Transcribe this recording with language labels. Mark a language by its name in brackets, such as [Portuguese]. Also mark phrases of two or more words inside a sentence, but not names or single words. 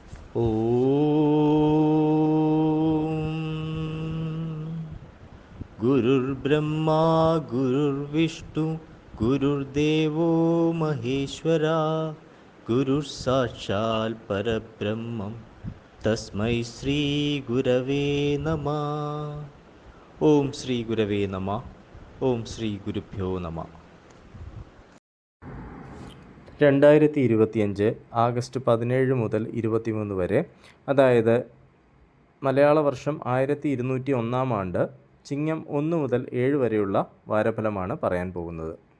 [Sanskrit] गुरुर्ब्रह्मा गुरुर्विष्णु गुरुर्देवो महेश्वरा गुरुः परब्रह्मं तस्मै श्रीगुरवे नमः. ഓം ശ്രീ ഗുരവേ നമ. ഓം ശ്രീ ഗുരുഭ്യോ നമ. [Malayalam] 2025 ആഗസ്റ്റ് 17 മുതൽ 23 വരെ, അതായത് മലയാള വർഷം 1201 ആണ്ട് ചിങ്ങം 1 മുതൽ 7 വരെയുള്ള വാരഫലമാണ് പറയാൻ പോകുന്നത്.